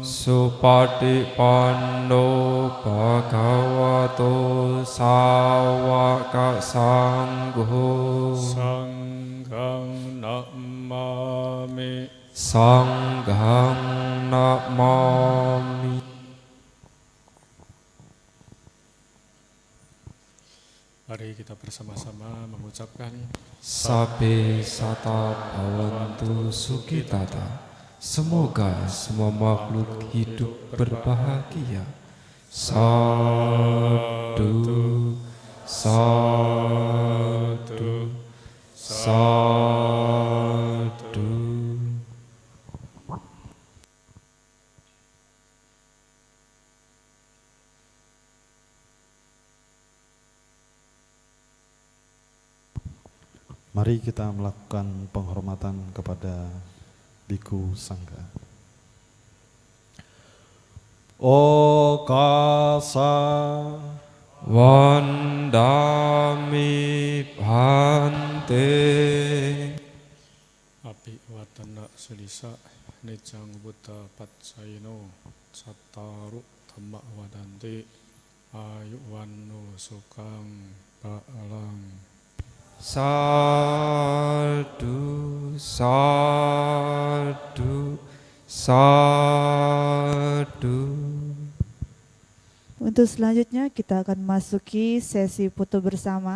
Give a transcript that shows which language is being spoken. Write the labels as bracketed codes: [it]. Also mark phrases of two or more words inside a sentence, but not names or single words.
[pi] Supatipanno Bhagavato Sawaka Sangho. Sanghang namami. Sanghang namami. [id] Mari kita bersama-sama mengucapkan [pi] Sabe sata bhavantu sukhitata. [id] Semoga semua makhluk hidup berbahagia. [pi] Sadhu, Sadu, sadu. [id] Mari kita melakukan penghormatan kepada Biku Sangga. [pi] Okasa Wandami Bhante. Api watana selisa Nijang buddha patsaino Sattaru dhamma wadanti Ayuwanno sukang balang. Sadu, sadu, sadu. [id] Untuk selanjutnya kita akan masuki sesi foto bersama.